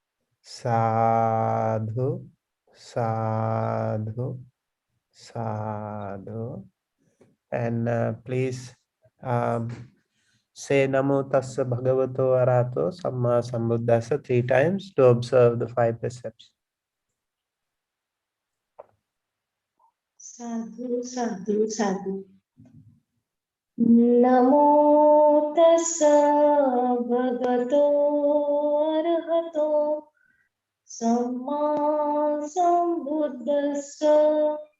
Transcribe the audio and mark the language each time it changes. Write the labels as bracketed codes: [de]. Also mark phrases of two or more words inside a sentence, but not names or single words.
[pi] Sadhu, sadhu, sadhu. [en] And please say [pi] Namo Tassa Bhagavato Arahato Samma Sambuddhassa [en] 3 times to observe the 5 precepts. [pi] Sadhu, sadhu, sadhu. Namo tassa bhagavato arahato samma sambuddhassa.